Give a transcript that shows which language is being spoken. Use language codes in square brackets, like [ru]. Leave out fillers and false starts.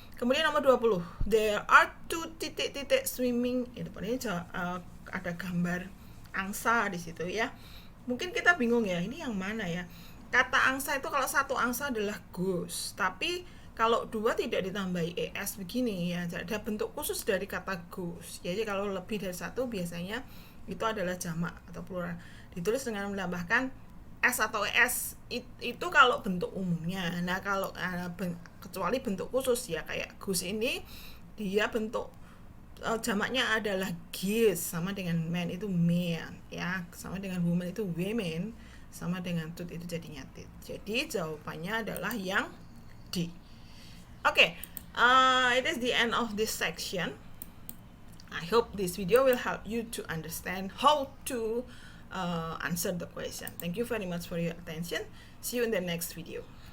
[id] Kemudian nomor 20, [en] there are two titik-titik swimming. [id] Itu ini ada gambar angsa di situ, ya. Mungkin kita bingung, ya, ini yang mana, ya. Kata angsa itu kalau satu angsa adalah goose, tapi kalau dua tidak ditambahi es begini, ya, ada bentuk khusus dari kata goose. Jadi kalau lebih dari satu biasanya itu adalah jamak atau plural. Ditulis dengan menambahkan S atau ES itu kalau bentuk umumnya. Nah, kalau kecuali bentuk khusus, ya, kayak goose ini dia bentuk jamaknya adalah geese, sama dengan man itu men, ya, sama dengan woman itu women, sama dengan tooth itu jadinya teeth. Jadi jawabannya adalah yang D. [en] Okay, it is the end of this section. I hope this video will help you to understand how to answer the question. Thank you very much for your attention. See you in the next video.